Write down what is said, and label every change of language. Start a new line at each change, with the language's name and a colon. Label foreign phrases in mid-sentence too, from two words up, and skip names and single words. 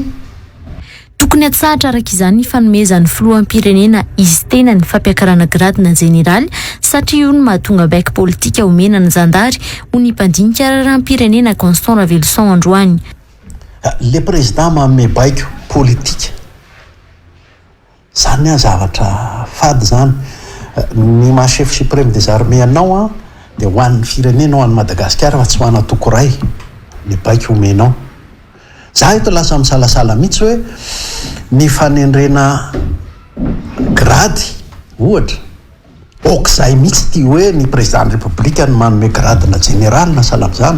Malagasy: Tokony atsahatra araka izany fanomezan'ny filohan'ny pirenena izy tena ny fampiakarana gradina jeneraly satria io no mahatonga baiko politika omena ny zandary ho ny mpandinika raharaha pirenena Constant Ravelson androany. Le président manome baiko politika zany zavatra fady zany. Ny mahachef
French: suprême des armées
Malagasy: anao dia ho an'ny firenena ho an'ny Madagasikara fa tsy ho ana toko ray ny baiko omenao. Za eto lasa misalasala mihitsy hoe ny fanendrena grady ohatra okizay mihitsy ty hoe ny
French: président de république
Malagasy: no manome gradina général na salamizana.